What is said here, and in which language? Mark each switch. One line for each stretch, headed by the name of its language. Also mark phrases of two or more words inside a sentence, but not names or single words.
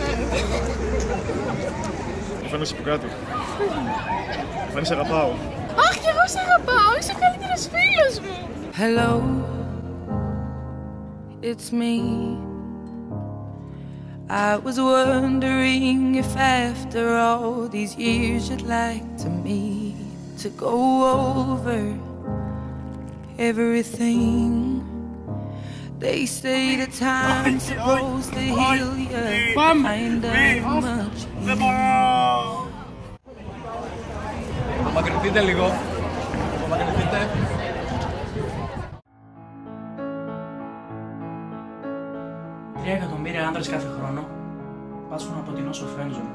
Greek: Φαίνομαι σε πω κάτι. Φαίνομαι σε αγαπάω. Αχ, κι εγώ σε αγαπάω. Είσαι ο καλύτερος φίλος μου.
English: Hello, it's me. I was wondering if after all these years you'd like to meet to go over everything. They say the time's supposed to heal you, find out much.
Greek: Δεν μπορώ! Απομακρυνθείτε λίγο. Απομακρυνθείτε. Τρία εκατομμύρια άντρες κάθε χρόνο πάσχουν από την νόσο φρένζον.